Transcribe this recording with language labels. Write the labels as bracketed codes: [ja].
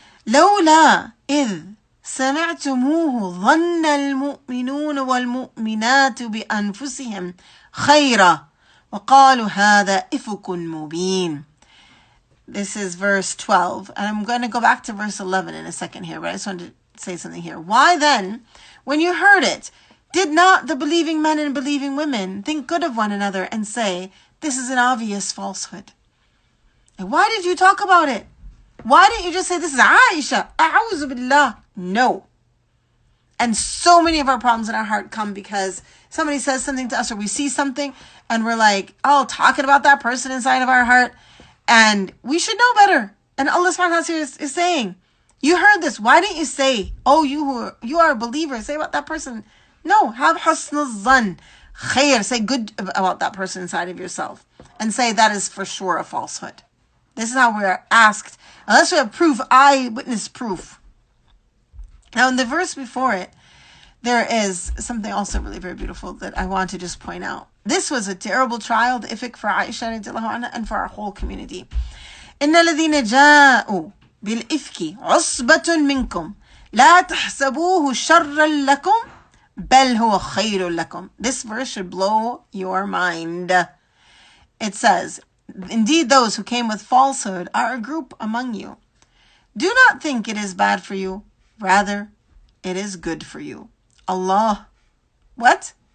[ar] لولا إذ سمعتموه ظن المؤمنون والمؤمنات بأنفسهم خيرا وقالوا هذا إفك مبين. [en] This is verse 12. And I'm going to go back to verse 11 in a second here, but I just wanted to say something here. Why then, when you heard it, did not the believing men and believing women think good of one another and say, this is an obvious falsehood? And why did you talk about it? Why didn't you just say, this is Aisha? A'udhu billah. No. And so many of our problems in our heart come because somebody says something to us or we see something and we're like, oh, talking about that person inside of our heart. And we should know better. And Allah subhanahu wa ta'ala is saying, you heard this. Why didn't you say, oh, you are a believer, say about that person? No, have husn al-zan, khair, say good about that person inside of yourself. And say that is for sure a falsehood. This is how we are asked. Unless we have proof, eyewitness proof. Now in the verse before it, there is something also really very beautiful that I want to just point out. This was a terrible trial, the ifk for Aisha and for our whole community. [ar] إن الذين جاءوا بالإفك عصبة منكم لا تحسبوه شرا لكم بل هو خير لكم. [en] This verse should blow your mind. It says, indeed those who came with falsehood are a group among you. Do not think it is bad for you. Rather, it is good for you. Allah. What?